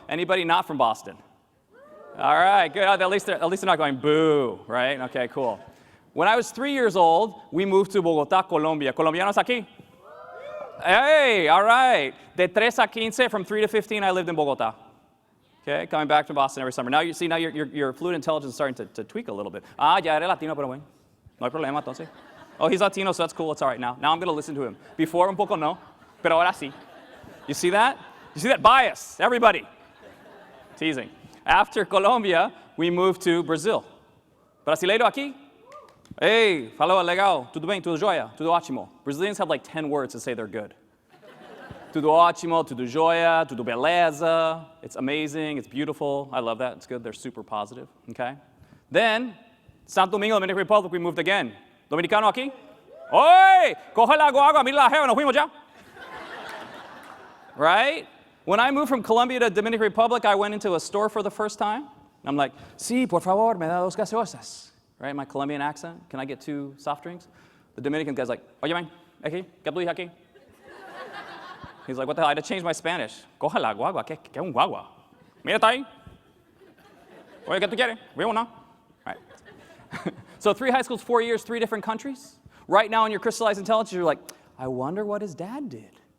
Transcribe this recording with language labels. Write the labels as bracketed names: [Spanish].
[English] Anybody not from Boston? All right. Good. At least they're not going boo, right? Okay. Cool. When I was 3 years old, we moved to Bogotá, Colombia. [Spanish] Colombianos aquí? [English] Hey. All right. [Spanish] De 3 a 15, [English] from 3 to 15, I lived in Bogotá. Okay, coming back to Boston every summer. Now you see, your fluid intelligence is starting to tweak a little bit. [Spanish] Ah, ya eres Latino, pero bueno. No hay problema, entonces. [English] Oh, he's Latino, so that's cool. It's all right now. Now I'm going to listen to him. [Spanish] Before, un poco no, pero ahora sí. [English] You see that? You see that bias? Everybody. Teasing. After Colombia, we moved to Brazil. [Portuguese] Brasileiro aqui? Hey, falou, legal. Tudo bem? Tudo jóia? Tudo ótimo. [English] Brazilians have like 10 words to say they're good. [Portuguese] Tudo ótimo, tudo jóia, tudo beleza. [English] It's amazing, it's beautiful. I love that, it's good, they're super positive, okay? Then, Santo Domingo, Dominican Republic, we moved again. [Spanish] Dominicano aquí? Oi! Coge la agua, mira la jeva, nos fuimos ya. [English] Right? When I moved from Colombia to Dominican Republic, I went into a store for the first time. I'm like, [Spanish] sí, por favor, me da dos gaseosas. [English] Right, my Colombian accent. Can I get 2 soft drinks? The Dominican guy's like, [Spanish] oye, man, aquí, ¿qué tú dices aquí? [English] He's like, what the hell? I had to change my Spanish. [Spanish] Coja la guagua. ¿Qué un guagua? Mira, está ahí. Oye, ¿qué tú quieres? Vivo, no? [English] All right. So 3 high schools, 4 years, 3 different countries. Right now in your crystallized intelligence, you're like, I wonder what his dad did.